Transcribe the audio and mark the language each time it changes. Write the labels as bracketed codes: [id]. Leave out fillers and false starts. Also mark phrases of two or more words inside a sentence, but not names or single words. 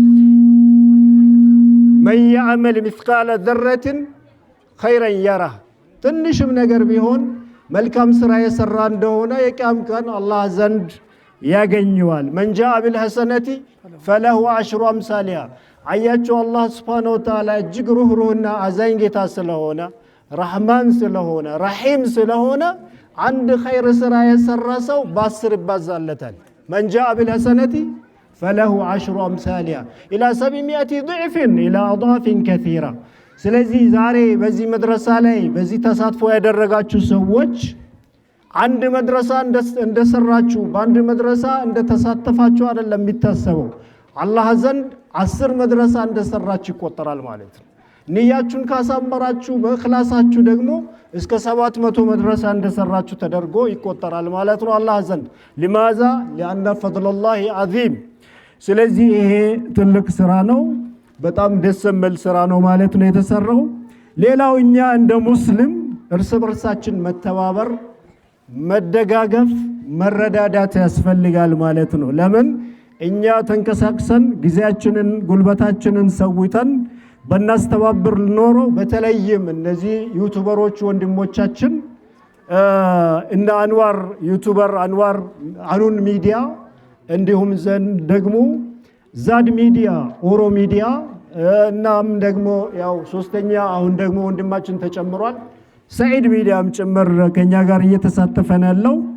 [ar] من يعمل مثقال ذرة خيرا يره [am] ትንሽም ነገር ቢሆን መልካም ስራ የሰራ እንደሆነ የቂያም ቀን አላህ ዘንድ ያገኘዋል። [ar] من جاء بالحسنة فله عشر أمثالها [am] አያችሁ አላህ [ar] سبحانه وتعالى [am] እጅግ ሩህሩህና አዛኝ ጌታ ስለሆነ ረህማን ስለሆነ ረሂም ስለሆነ አንድ ኸይር ስራ የሰራ ሰው በ10 ይባዛለታል። [ar] من جاء بالحسنة فله عشر أمثالها إلى 700 ضعف إلى أضعاف كثيرة [am] ስለዚህ ዛሬ በዚህ መድረሳ ላይ በዚህ ተሳትፎ ያደረጋችሁ ሰዎች አንድ መድረሳ እንደሰራችሁ በአንድ መድረሳ እንደተሳተፋችሁ አይደለም የሚታሰበው። አላህ ዘንድ 10 መድረሳ እንደሰራችሁ ይቆጠራል ማለት ነው። ንያችሁን ካሳመራችሁ በእኽላሳችሁ ደግሞ እስከ 700 መድረሳ እንደሰራችሁ ተደርጎ ይቆጠራል ማለት ነው አላህ ዘንድ። [ar] لماذا لأن فضل الله عظيم [am] ስለዚህ ይሄ ትልቅ ስራ ነው። በጣም ደስ የሚል ስራ ነው ማለት ነው የተሰራው። ሌላው እኛ እንደ ሙስሊም እርስ በርሳችን መተባበር፣ መደጋገፍ፣ መረዳዳት ያስፈልጋል ማለት ነው። ለምን እኛ ተንቀሳቅሰን ጊዜያችንን ጉልበታችንን ሰውተን በእናስተባብር ኖሮ በተለይም እነዚህ ዩቲዩበሮች ወንድሞቻችን እና አንዋር ዩቲዩበር አንዋር አኑን ሚዲያ እንዲሁም ዘንድ ደግሞ ዛድ ሚዲያ ኦሮ ሚዲያ እናም ደግሞ ያው ሶስተኛ አሁን ደግሞ ወንድማችን ተጨምሯል ሰዒድ ሚዲያም ጭምር ከኛ ጋር እየተሳተፈ ነው ያለው።